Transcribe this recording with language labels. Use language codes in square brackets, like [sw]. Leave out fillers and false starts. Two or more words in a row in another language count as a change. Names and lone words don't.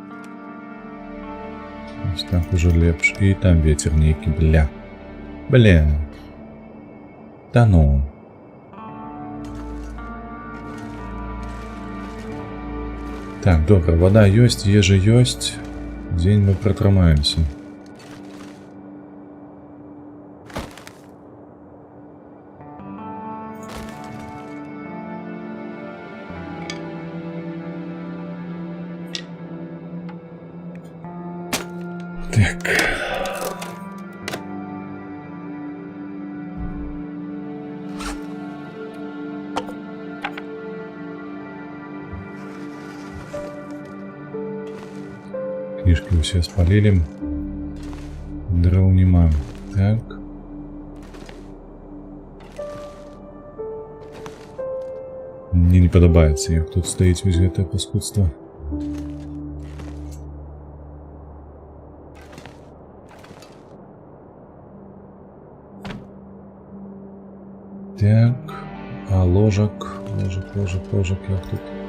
[be] Ось так уже лепш. І там ветер нейкі, бля. [ru] Бля. Да ну. [be] Так, добра, вода ёсць, ежа ёсць. Дзень мы пратрымаемся. Так. [uk] Книжки все спалили. Дров нема. Так. [be] Мне не падабаецца, як тут стаіць вось гэтае паскудства. Так, а ложек, як тут?